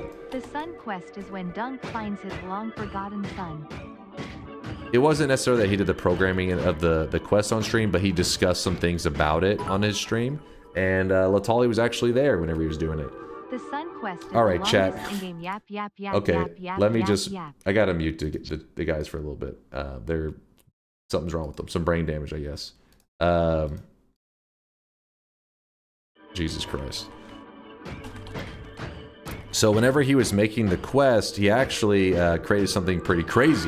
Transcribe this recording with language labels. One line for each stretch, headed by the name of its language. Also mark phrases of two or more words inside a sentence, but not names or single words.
English: the Sun Quest is when Dunk finds his long-forgotten son. It wasn't necessarily that he did the programming of the quest on stream, but he discussed some things about it on his stream. And Latali was actually there whenever he was doing it. The Sun Quest is all right, the chat. In-game yap, yap, yap, Okay, yap, yap, let me yap, just... yap. I gotta mute the guys for a little bit. Something's wrong with them. Some brain damage, I guess. Jesus Christ. So whenever he was making the quest, he actually created something pretty crazy.